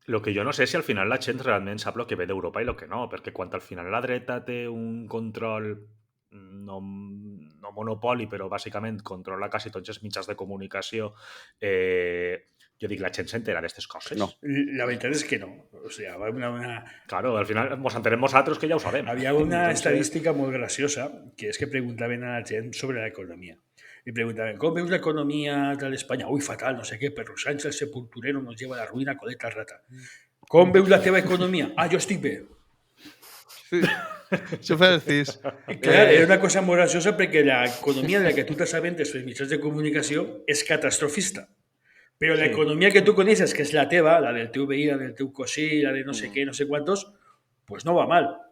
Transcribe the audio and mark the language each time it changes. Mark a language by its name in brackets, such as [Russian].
[Catalan] Lo que jo no sé si al final la gent realment sap el que ve d'Europa i el que no, perquè quan al final la dreta té un control, no monopoli, però bàsicament controla quasi tots els mitjans de comunicació, jo dic, la gent s'entera d'aquestes coses. No. La veritat és que no. [Spanish] O sea, [Catalan] Claro, al final ens entenem nosaltres que ja ho sabem. [Spanish] Había una estadística muy graciosa, que es que preguntaban a la [Catalan] gent [Spanish] sobre la economía. Y preguntaban, ¿cómo [Catalan] veus [Spanish] la economía de España? Uy, fatal, no sé qué, perro Sánchez, el sepulturero, nos lleva a la ruïna, coleta rata. ¿Cómo [Catalan] veus la teva economia? Ah, jo estic bé. Sí. Això fa el CIS. Clar, era una cosa molt graciosa perquè l'economia de la que tu t'assabentes pels mitjans de comunicació és catastrofista. Però l'economia que tu coneixes, que és la teva, la del teu veí, la del teu cosí, la de no sé què, no sé quantos, [Spanish] pues no va mal.